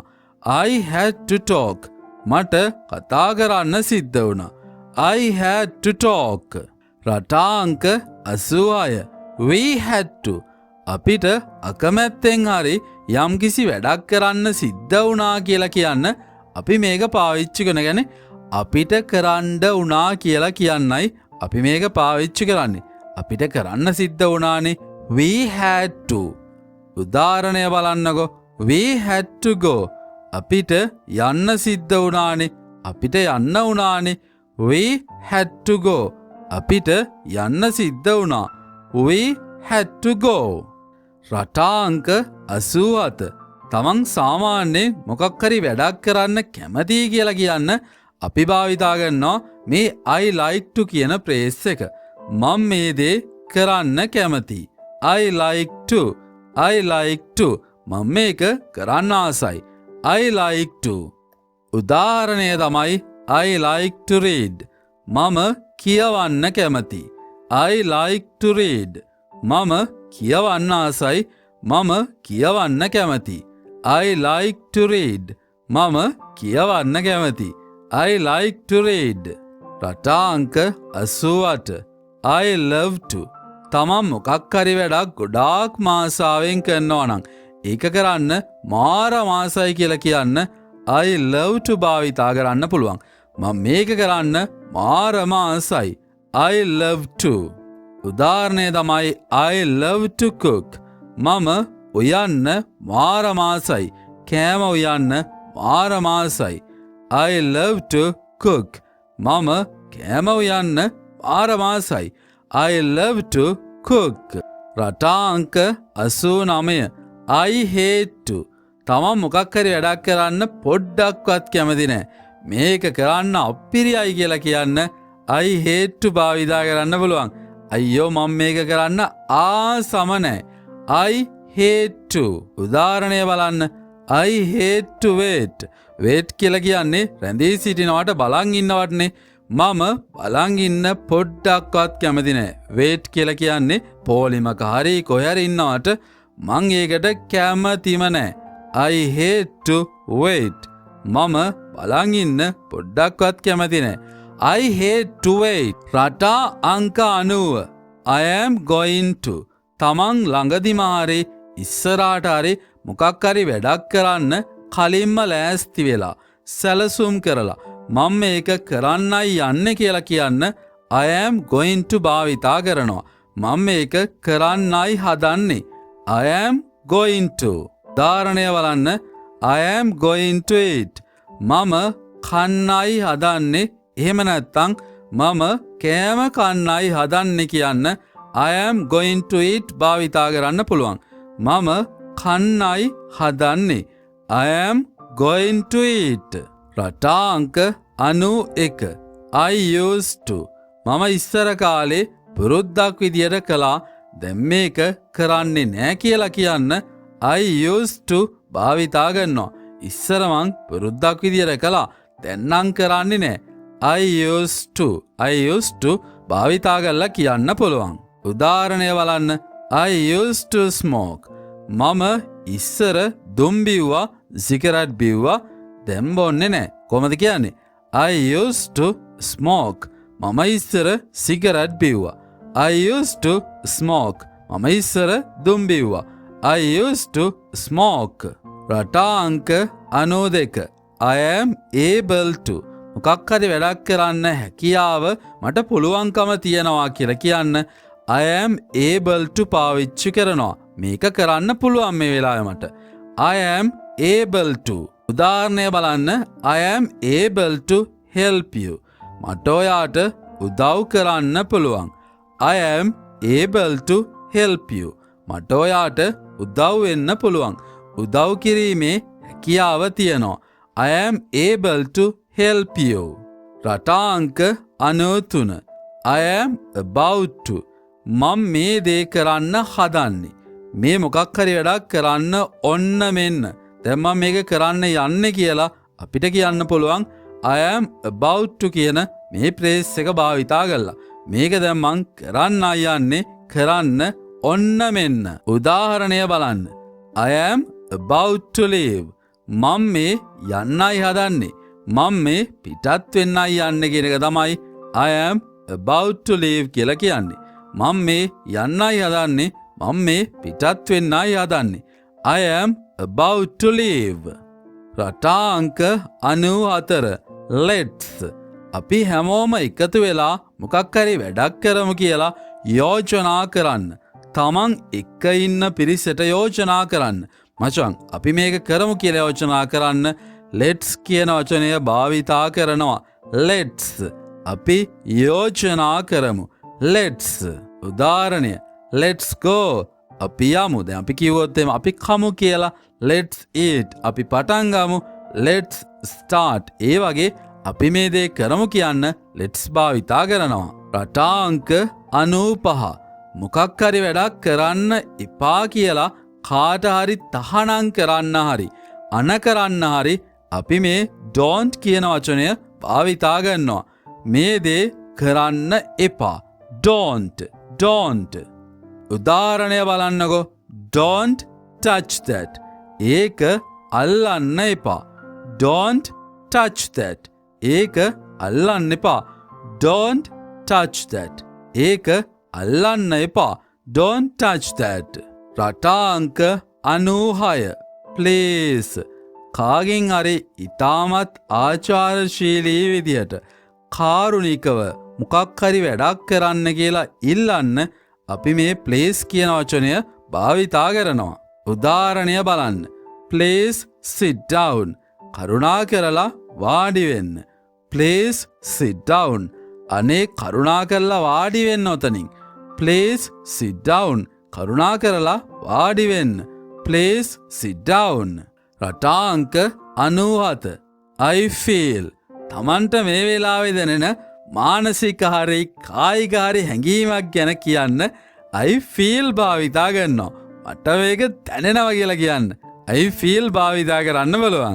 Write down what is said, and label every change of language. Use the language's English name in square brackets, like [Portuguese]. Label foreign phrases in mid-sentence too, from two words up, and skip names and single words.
[English] I had to talk. [Sinhala] මට කතා කරන්න සිද්ධ වුණා. [English] I had to talk. රටාංක 86. We had to. [Sinhala] අපිට අකමැත්තෙන් හරි යම්කිසි වැඩක් කරන්න සිද්ධ වුණා කියලා කියන්න අපි මේක පාවිච්චි කරන ගැන අපිට කරන්න වුණා කියලා කියන්නයි අපි මේක පාවිච්චි කරන්නේ. අපිට කරන්න සිද්ධ වුණානේ. [English] We had to. [Sinhala] උදාහරණය බලන්නකෝ. [English] We had to go. [Sinhala] අපිට යන්න සිද්ධ වුණානේ. අපිට යන්න වුණානේ. [English] We had to go. [Sinhala] අපිට යන්න සිද්ධ වුණා. [English] We had to go. [Sinhala] රටාංක 87. තමන් සාමාන්‍යයෙන් මොකක් හරි වැඩක් කරන්න කැමතියි කියලා කියන්න අපි භාවිතා කරනවා මේ [English] I like to [Sinhala] කියන ප්‍රේස් එක. මම මේ දේ කරන්න කැමතියි. [English] I like to. I like to. [Sinhala] මම මේක කරන්න ආසයි. [English] I like to. [Sinhala] උදාහරණය තමයි [English] I like to read. [Sinhala] මම කියවන්න කැමතියි. [English] I like to read. [Sinhala] මම කියවන්න ආසයි. මම කියවන්න කැමතියි. [English] I like to read. [Sinhala] මම කියවන්න කැමතියි. [English] I like to read. රටාංක 88. I love to. [Sinhala] තමන් මොකක් හරි වැඩක් ගොඩාක් ආසාවෙන් කරනවා නම් ඒක කරන්න මාර ආසයි කියලා කියන්න [English] I love to [Sinhala] භාවිතා කරන්න පුළුවන්. මම මේක කරන්න මාරම ආසයි. [English] I love to. [Sinhala] උදාහරණය තමයි [English] I love to cook. [Sinhala] මම උයන්න මාරම ආසයි. කෑම උයන්න මාරම ආසයි. [English] I love to cook. [Sinhala] මම කෑම උයන්න මාරම ආසයි. [English] I love to cook. රටාංක 89. I hate to. [Sinhala] තමන් මොකක් හරි වැඩක් කරන්න පොඩ්ඩක්වත් කැමති නෑ. මේක කරන්න අපිරියයි කියලා කියන්න [English] I hate to [Sinhala] භාවිතා කරන්න පුළුවන්. අයියෝ මම මේක කරන්න ආසම නෑ. [English] I hate to. [Sinhala] උදාහරණය බලන්න. [English] I hate to wait. [Sinhala] wait කියලා කියන්නේ රැඳී සිටිනවට බලන් ඉන්නවටනේ. මම බලන් ඉන්න පොඩ්ඩක්වත් කැමති නෑ. wait කියලා කියන්නේ පොලිමක හරි කොහරි ඉන්නවට මං ඒකට කැමතිම නෑ. [English] I hate to wait. [Sinhala] මම බලන් ඉන්න පොඩ්ඩක්වත් කැමති නෑ. [English] I hate to wait. [Sinhala] රටා අංක 90. [English] I am going to. [Sinhala] තමන් ළඟදිම හරි ඉස්සරහට හරි මොකක් හරි වැඩක් කරන්න කලින්ම ලෑස්ති වෙලා සැලසුම් කරලා මම මේක කරන්නයි යන්නේ කියලා කියන්න [English] I am going to [Sinhala] භාවිතා කරනවා. මම මේක කරන්නයි හදන්නේ. [English] I am going to. [Sinhala] උදාහරණය බලන්න. [English] I am going to eat. [Sinhala] මම කන්නයි හදන්නේ එහෙම නැත්තම් මම කෑම කන්නයි හදන්නේ කියන්න [English] I am going to eat [Sinhala] භාවිතා කරන්න පුළුවන්. මම කන්නයි හදන්නේ [English] I am going to eat. [Sinhala] රටා අංක 91 [English] I used to [Sinhala] මම ඉස්සර කාලේ පුරුද්දක් විදියට කළා දැන් මේක කරන්නේ නෑ කියලා කියන්න [English] I used to [Sinhala] භාවිතා කරනවා. ඉස්සර මං පුරුද්දක් විදියට කළා දැන් නම් කරන්නේ නෑ. [English] I used to [Sinhala] භාවිතා කරලා කියන්න පුළුවන්. උදාහරණය බලන්න. [English] I used to smoke. [Sinhala] මම ඉස්සර දුම් බිව්වා සිගරට් බිව්වා දැන් බොන්නේ නෑ. කොහොමද කියන්නේ? [English] I used to smoke. [Sinhala] මම ඉස්සර සිගරට් බිව්වා. [English] I used to smoke. [Sinhala] මම ඉස්සර දුම් බිව්වා. [English] I used to smoke. [Sinhala] රටා අංක 92 [English] I am able to [Sinhala] මොකක් හරි වැඩක් කරන්න හැකියාව මට පුළුවන්කම තියනවා කියලා කියන්න [English] I am able to [Sinhala] පාවිච්චි කරනවා. මේක කරන්න පුළුවන් මේ වෙලාවේ මට. [English] I am able to. [Sinhala] උදාහරණය බලන්න. [English] I am able to help you. [Sinhala] මට ඔයාට උදව් කරන්න පුළුවන්. [English] I am able to help you. [Sinhala] මට ඔයාට උදව් වෙන්න පුළුවන්. උදව් කිරීමේ හැකියාව තියනවා. [English] I am able to help you. [Sinhala] රටා අංක 93 [English] I am about to. [Sinhala] මම මේ දේ කරන්න හදන්නේ. මේ මොකක් හරි වැඩක් කරන්න ඔන්න මෙන්න. දැන් මම මේක කරන්න යන්නේ කියලා අපිට කියන්න පුළුවන් [English] I am about to [Sinhala] කියන මේ ෆ්‍රේස් එක භාවිතා කරලා. මේක දැන් මං කරන්න යන්නේ කරන්න ඔන්න මෙන්න. උදාහරණය බලන්න. [English] I am about to leave. [Sinhala] මම මේ යන්නයි හදන්නේ. මම මේ පිටත් වෙන්නයි යන්නේ කියන එක තමයි [English] I am about to leave [Sinhala] කියලා කියන්නේ. මම මේ යන්නයි හදන්නේ. මම මේ පිටත් වෙන්නයි හදන්නේ. [English] I am about to leave. [Sinhala] රටා අංක 94 let's. අපි හැමෝම එකතු වෙලා මොකක් හරි වැඩක් කරමු කියලා යෝජනා කරන්න. තමන් එක්ක ඉන්න පිරිසට යෝජනා කරන්න. මචං අපි මේක කරමු කියලා යෝජනා කරන්න let's කියන වචනය භාවිතා කරනවා. let's අපි යෝජනා කරමු. let's උදාහරණය [English] let's go [Sinhala] අපි යමු. දැන් අපි කිව්වොත් එimhe අපි කමු කියලා [English] let's eat [Sinhala] අපි පටන් ගමු. [English] let's start [Sinhala] ඒ වගේ අපි මේ දේ කරමු කියන්න let's භාවිතා කරනවා. රටා අංක 95 මොකක් හරි වැඩක් කරන්න එපා කියලා කාට හරි තහනම් කරන්න හරි අන කරන්න හරි අපි මේ don't කියන වචනය භාවිතා කරනවා. මේ දේ කරන්න එපා. don't. උදාහරණය බලන්නකෝ. [English] don't touch that. [Sinhala] ඒක අල්ලන්න එපා. [English] don't touch that. [Sinhala] ඒක අල්ලන්න එපා. [English] don't touch that. [Sinhala] ඒක අල්ලන්න එපා. [English] don't touch that. [Sinhala] රටා අංක 96 please. කාගෙන් හරි ඉතාමත් ආචාරශීලී විදියට කාරුණිකව මොකක් හරි වැඩක් කරන්න කියලා ඉල්ලන්න අපි මේ please කියන වචනය භාවිතා කරනවා. උදාහරණය බලන්න. [English] please sit down. [Sinhala] කරුණා කරලා වාඩි වෙන්න. [English] please sit down. [Sinhala] අනේ කරුණා කරලා වාඩි වෙන්න ඔතනින්. [English] please sit down. [Sinhala] කරුණා කරලා වාඩි වෙන්න. [English] please sit down. [Sinhala] රටා අංක 97 I feel. තමන්ට මේ වෙලාවේ දැනෙන මානසික හරි කායික හරි හැඟීමක් ගැන කියන්න [English] I feel [Sinhala] භාවිතා කරනවා. මට මේක දැනෙනවා කියලා කියන්න [English] I feel [Sinhala] භාවිතා කරන්න බලවන්.